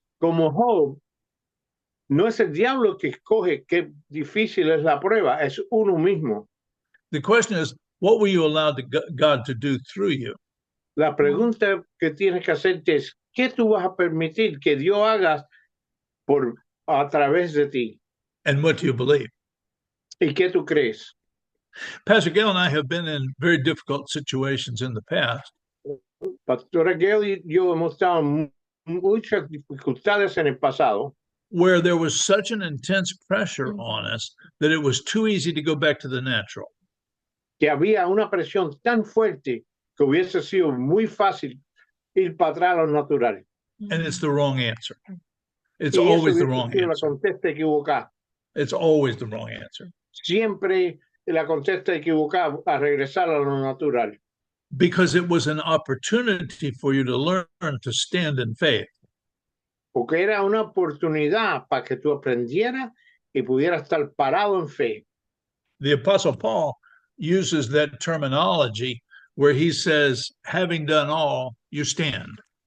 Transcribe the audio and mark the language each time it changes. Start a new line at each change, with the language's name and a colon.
Spanish: como Job, no es el diablo que escoge qué difícil es la prueba, es uno mismo.
English: The question is, what were you allowed God to do through you?
Spanish: La pregunta que tienes que hacerte es, ¿qué tú vas a permitir que Dios haga a través de ti?
English: And what do you believe?
Spanish: ¿Y qué tú crees?
English: Pastor Gail and I have been in very difficult situations in the past.
Spanish: Pastora Gail y yo hemos estado en muchas dificultades en el pasado,
English: where there was such an intense pressure on us that it was too easy to go back to the natural.
Spanish: que había una presión tan fuerte que hubiese sido muy fácil ir para atrás a lo natural.
English: And it's the wrong answer. It's
Spanish: Y eso
English: always the
Spanish: hubiese
English: wrong
Spanish: sido la
English: answer.
Spanish: contesta equivocada.
English: It's always the wrong answer.
Spanish: Siempre la contesta equivocada a regresar a lo natural.
English: Because it was an opportunity for you to learn to stand in faith.
Spanish: Porque era una oportunidad para que tú aprendieras y pudieras estar parado en fe.
English: The Apostle Paul uses that terminology where he says, having done all, you stand.